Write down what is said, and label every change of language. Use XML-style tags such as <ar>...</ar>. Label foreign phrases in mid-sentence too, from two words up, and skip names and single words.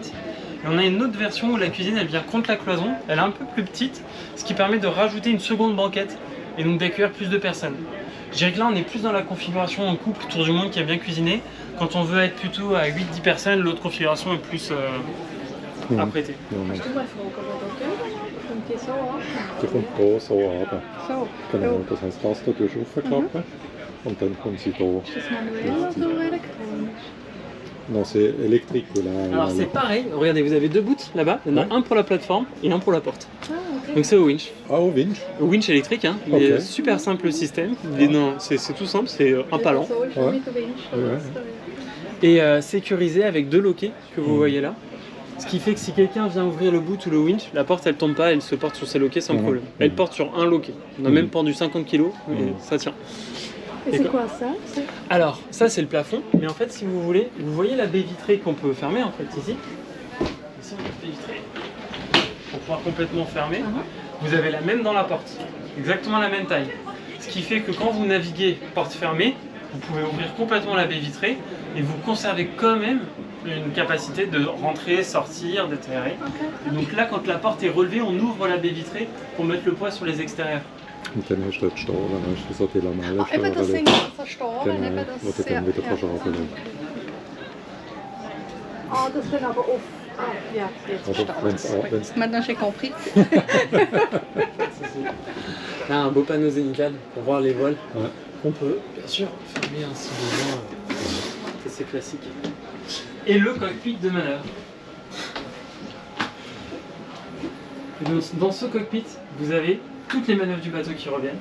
<fr>Et on a une autre version où la cuisine elle vient contre la cloison, elle est un peu plus petite, ce qui permet de rajouter une seconde banquette et donc d'accueillir plus de personnes. Je dirais que là on est plus dans la configuration en couple tour du monde qui a bien cuisiné. Quand on veut être plutôt à 8-10 personnes, l'autre configuration est plus apprêtée.</fr> <de>Die kommt hier so runter. So. Genau, das heisst, das hier raufklappen und dann kommt sie hier. Ist das manuell oder elektronisch?</de> <fr>Non, c'est électrique. Alors c'est pareil, regardez, vous avez deux bouts là-bas, il y en a un pour la plateforme et un pour la porte. Ah, ok. Donc c'est au winch. Ah, au winch. Au winch électrique, hein. Il est super simple le système. C'est tout simple, c'est un pas lent.</fr> <de>So ist schon mit der Winch.</de> <fr>Ouais. Et sécurisé avec deux loquets que vous voyez là. Ce qui fait que si quelqu'un vient ouvrir le boot ou le winch, la porte elle tombe pas, elle se porte sur ses loquets sans problème. Elle porte sur un loquet. On a même pendu 50 kg et ça tient. Et c'est quoi ça? Alors, ça c'est le plafond, mais en fait si vous voulez, vous voyez la baie vitrée qu'on peut fermer en fait ici. Ici on a une baie vitrée pour pouvoir complètement fermer. Vous avez la même dans la porte, exactement la même taille. Ce qui fait que quand vous naviguez porte fermée, vous pouvez ouvrir complètement la baie vitrée et vous conservez quand même une capacité de rentrer, sortir, d'être aéré. Et donc là, quand la porte est relevée, on ouvre la baie vitrée pour mettre le poids sur les extérieurs.</fr> <de>Und dann hast du dort stehen, dann hast du so die Lamellen Ah, eben, das sind so Storen, Genau, eben wo das du dann wieder kannst runterlegen. Ah, das dann aber offen. Ah, ja, jetzt Oder wenn's</de> <fr>Maintenant j'ai compris. Là, un beau panneau zénithal pour voir les voiles. Ouais. On peut bien sûr fermer un si besoin. C'est classique. Et le cockpit de manœuvre. Et donc, dans ce cockpit, vous avez toutes les manœuvres du bateau qui reviennent.</fr>